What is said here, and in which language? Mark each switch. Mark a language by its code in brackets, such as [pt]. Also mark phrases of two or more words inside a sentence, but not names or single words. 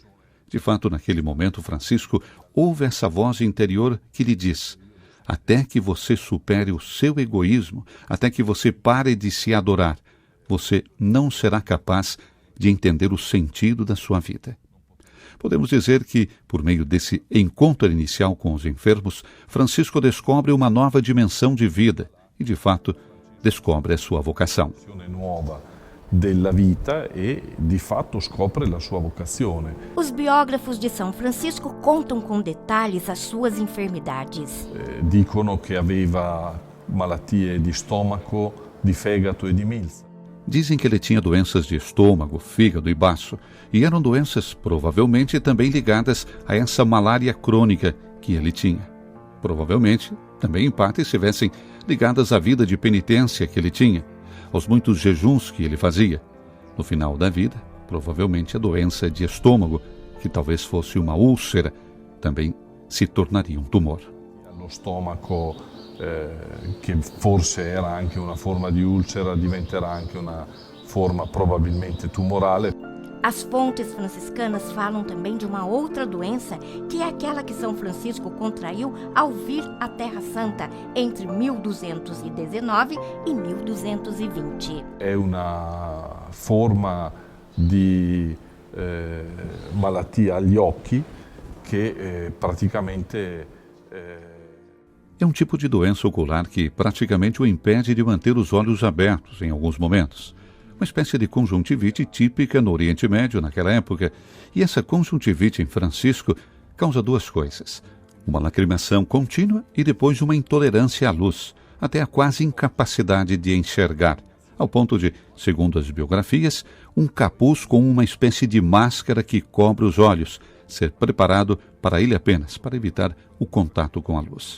[pt] De fato, naquele momento, Francisco ouve essa voz interior que lhe diz: até que você supere o seu egoísmo, até que você pare de se adorar, você não será capaz de entender o sentido da sua vida. Podemos dizer que, por meio desse encontro inicial com os enfermos, Francisco descobre uma nova dimensão de vida e, de fato, descobre a sua vocação. [it] Nuova della vita e, di fatto, scopre la sua vocazione. [pt] Os biógrafos de São Francisco contam com detalhes as suas enfermidades. [it] Dicono che aveva malattie di stomaco, di fegato e di milza. [pt] Dizem que ele tinha doenças de estômago, fígado e baço, e eram doenças provavelmente também ligadas a essa malária crônica que ele tinha. Provavelmente, também em parte, estivessem ligadas à vida de penitência que ele tinha, aos muitos jejuns que ele fazia. No final da vida, provavelmente a doença de estômago, que talvez fosse uma úlcera, também se tornaria um tumor. [it] Lo stomaco, che forse era anche una forma di ulcera, diventerà anche una forma probabilmente tumorale. [pt] As fontes franciscanas falam também de uma outra doença, que é aquela que São Francisco contraiu ao vir à Terra Santa entre 1219 e 1220. [it] È una forma di malattia agli occhi che praticamente [pt] É um tipo de doença ocular que praticamente o impede de manter os olhos abertos em alguns momentos. Uma espécie de conjuntivite típica no Oriente Médio naquela época. E essa conjuntivite em Francisco causa duas coisas: uma lacrimação contínua e depois uma intolerância à luz, até a quase incapacidade de enxergar, ao ponto de, segundo as biografias, um capuz com uma espécie de máscara que cobre os olhos, ser preparado para ele apenas, para evitar o contato com a luz.